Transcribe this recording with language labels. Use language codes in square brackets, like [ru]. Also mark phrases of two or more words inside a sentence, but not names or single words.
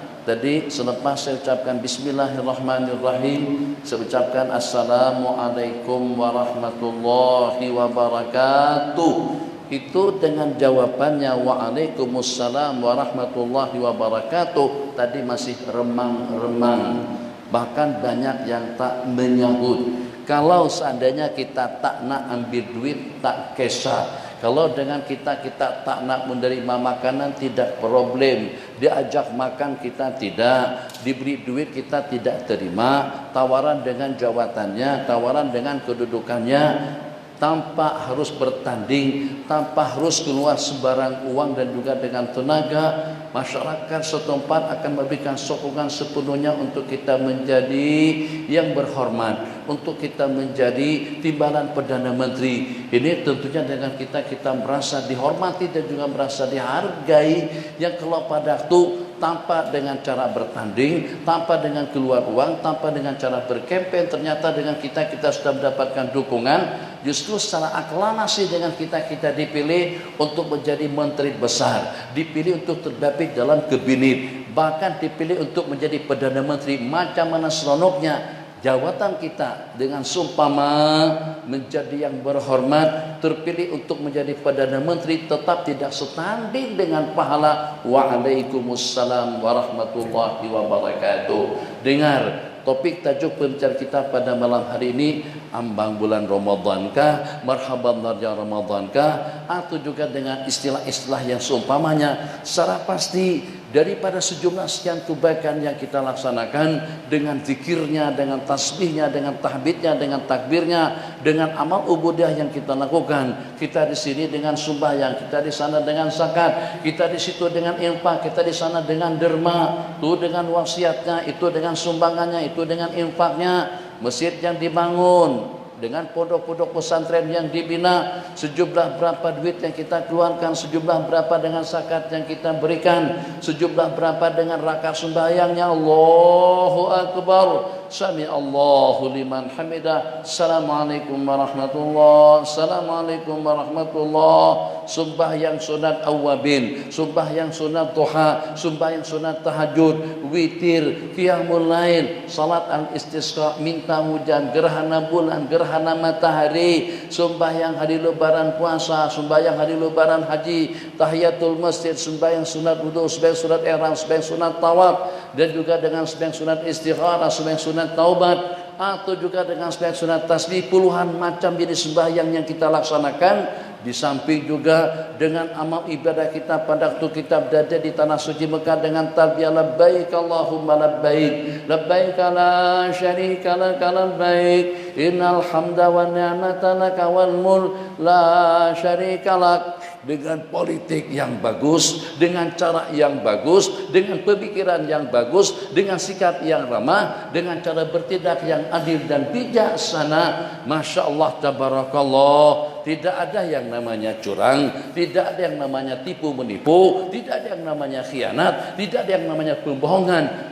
[ms] Tadi selepas saya ucapkan bismillahirrahmanirrahim, saya ucapkan [ar] السلام عليكم ورحمة الله وبركاته. [ms] Itu dengan jawabannya [ar] وعليكم السلام ورحمة الله وبركاته [ms] tadi masih remang-remang, bahkan banyak yang tak menyahut. Kalau seandainya kita tak nak ambil duit, tak kesah. Kalau dengan kita tak nak menerima makanan, tidak problem. Diajak makan kita tidak, diberi duit kita tidak terima. Tawaran dengan jawatannya, tawaran dengan kedudukannya, tanpa harus bertanding, tanpa harus keluar sebarang uang dan juga dengan tenaga, masyarakat setempat akan memberikan sokongan sepenuhnya untuk kita menjadi yang berhormat, untuk kita menjadi timbalan Perdana Menteri. Ini tentunya dengan kita merasa dihormati dan juga merasa dihargai, yang kalau pada waktu tanpa dengan cara bertanding, tanpa dengan keluar uang, tanpa dengan cara berkempen, ternyata dengan kita sudah mendapatkan dukungan. Justru secara aklamasi dengan kita dipilih untuk menjadi menteri besar, dipilih untuk terbaik dalam kabinet, bahkan dipilih untuk menjadi Perdana Menteri. Macam mana seronoknya jawatan kita dengan sumpama menjadi yang berhormat, terpilih untuk menjadi Perdana Menteri, tetap tidak setanding dengan pahala. [ar] وعليكم السلام ورحمة الله وبركاته. [ms] Dengar topik tajuk pembicaraan kita pada malam hari ini, ambang bulan Ramadankah, marhaban darja Ramadankah, atau juga dengan istilah-istilah yang seumpamanya. Secara pasti daripada sejumlah sekian kebaikan yang kita laksanakan dengan zikirnya, dengan tasbihnya, dengan tahmidnya, dengan takbirnya, dengan amal ubudiyah yang kita lakukan. Kita di sini dengan sembahyang, kita di sana dengan zakat, kita di situ dengan infak, kita di sana dengan derma, itu dengan wasiatnya, itu dengan sumbangannya, itu dengan infaknya, masjid yang dibangun, dengan pondok-pondok pesantren yang dibina, sejumlah berapa duit yang kita keluarkan, sejumlah berapa dengan zakat yang kita berikan, sejumlah berapa dengan rakaat sembahyangnya. [ar] الله أكبر، سمع الله لمن حمده، السلام عليكم ورحمة الله، السلام عليكم ورحمة الله. [ms] Sembahyang sunat awabin, sembahyang sunat duha, sembahyang sunat tahajud, witir, [ar] قيام الليل, صلاة الاستسقاء, [ms] minta hujan, gerhana bulan, gerhana matahari, sembahyang hari lebaran puasa, sembahyang hari lebaran haji, [ar] تحية المسجد, [ms] sembahyang sunat wudu, sembahyang sunat ihram, sembahyang sunat tawaf, dan juga dengan sembahyang sunat istikharah, sembahyang sunat taubat, atau juga dengan sembahyang sunat tasbih. Puluhan macam jenis sembahyang yang kita laksanakan. Di samping juga dengan amal ibadah kita pada waktu kita berada di tanah suci Mekah dengan talbiyah [ar] لبيك اللهم لبيك، لبيك لا شريك لك لبيك، إن الحمد والنعمة لك والملك لا شريك لك. [ms] Dengan politik yang bagus, dengan cara yang bagus, dengan pemikiran yang bagus, dengan sikap yang ramah, dengan cara bertindak yang adil dan bijaksana, [ar] ما شاء الله تبارك الله. [ms] Tidak ada yang namanya curang, tidak ada yang namanya tipu menipu, tidak ada yang namanya khianat, tidak ada yang namanya pembohongan.